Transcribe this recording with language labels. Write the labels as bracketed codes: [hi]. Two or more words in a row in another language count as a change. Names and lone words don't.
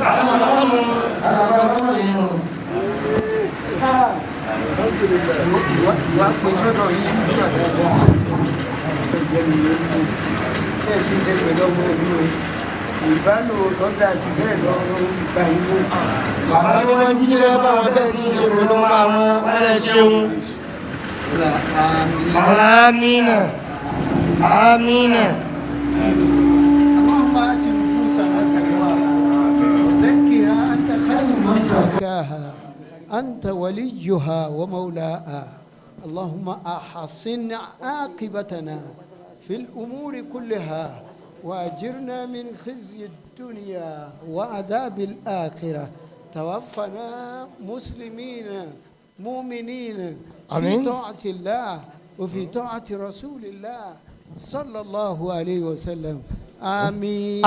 [yo] wá pè sọ́dọ̀ yìí sí ọ̀dọ̀ ẹ̀ ti ṣe pẹ̀lú ọmọ mi o ìbálò tó dáa jù bẹ́ẹ̀ lọ ìgbà ìlú. bàbá ni wọ́n jíṣẹ́ báwọn bẹ́ẹ̀ ti ṣe pẹ̀lú ọmọ àwọn ẹlẹ́ ṣeun. amina amina. [ar] اللهم آت نفوسنا تقواها وزكها أنت خير من زكاها أنت وليها ومولاها اللهم أحسن عاقبتنا في الأمور كلها وأجرنا من خزي الدنيا وعذاب الآخرة توفنا مسلمين مؤمنين في طاعة الله وفي طاعة رسول الله صلى الله عليه وسلم آمين